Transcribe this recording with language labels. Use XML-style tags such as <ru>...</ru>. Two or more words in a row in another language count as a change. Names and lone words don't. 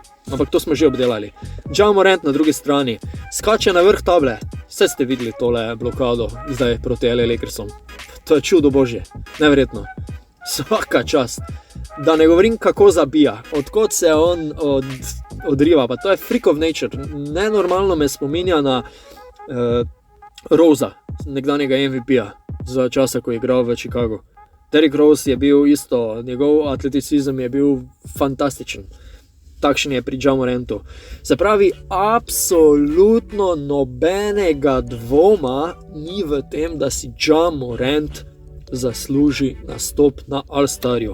<sl>Ampak to smo že obdelali. Ja Morant na drugi strani skače na vrh table. Vse ste videli tole blokado zdaj proti LA Lakersom. To je čudo božje. Neverjetno.</sl> <hr>Svaka čast.</hr> <sl>Da ne govorim, kako zabija. Odkot se on odriva. Pa to je</sl> <en>freak of nature.</en> <sl>Nenormalno me spominja na Rosa, nekdanjega MVP-ja za časa, ko je igral v Chicagu. Derrick Rose je bil isto, njegov atleticizem je bil fantastičen. Takšen je pri Ja Morantu. Se pravi, absolutno nobenega dvoma ni v tem, da si Ja Morant zasluži nastop na All-Starju.</sl>